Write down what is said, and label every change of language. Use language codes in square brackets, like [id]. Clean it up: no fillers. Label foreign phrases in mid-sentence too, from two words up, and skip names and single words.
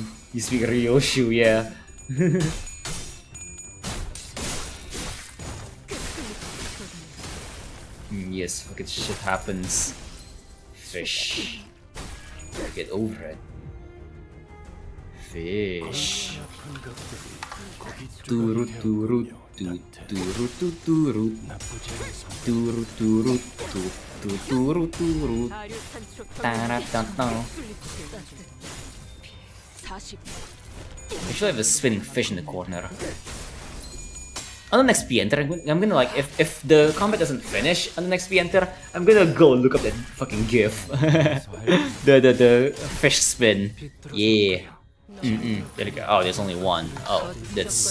[en] You speak Ryoshu, yeah. Yes, fucking shit happens. Fish. Get over it. Fish. Turu turu tu turu tu turu. Turu turu tu turu turu. Ta-ra-ta-ta. I should have a spinning fish in the corner. on the next enter, I'm gonna like if the combat doesn't finish on the next enter, I'm gonna go look up that fucking GIF. the fish spin. Yeah. There you go. Oh, there's only one. Oh, that's.